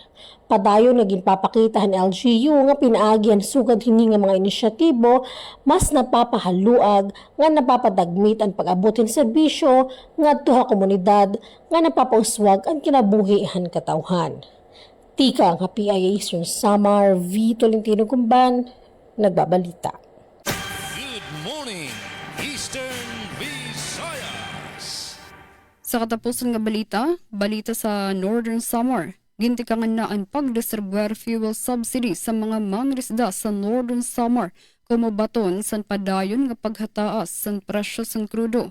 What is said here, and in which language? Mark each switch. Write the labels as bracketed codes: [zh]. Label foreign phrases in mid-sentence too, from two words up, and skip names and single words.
[war] Padayon naging papakita han LGU nga pinaagi sugad hini nga mga inisyatibo mas napapahaluag nga napapadagmit ang pag-abutin serbisyo ngadto ha komunidad nga napapauswag ang kinabuhi han katawhan. Tika ang PIA Eastern Samar, V. Tolentino Gumban, nagbabalita. [en] Good morning, Eastern Visayas. [hil] Sa katapusan nga balita sa Northern Samar, gintikangan na ang pagdistribuer [en] fuel subsidy [hil] sa mga mangisda sa Northern Samar kumabaton sa padayon nga paghataas sa presyo sa krudo.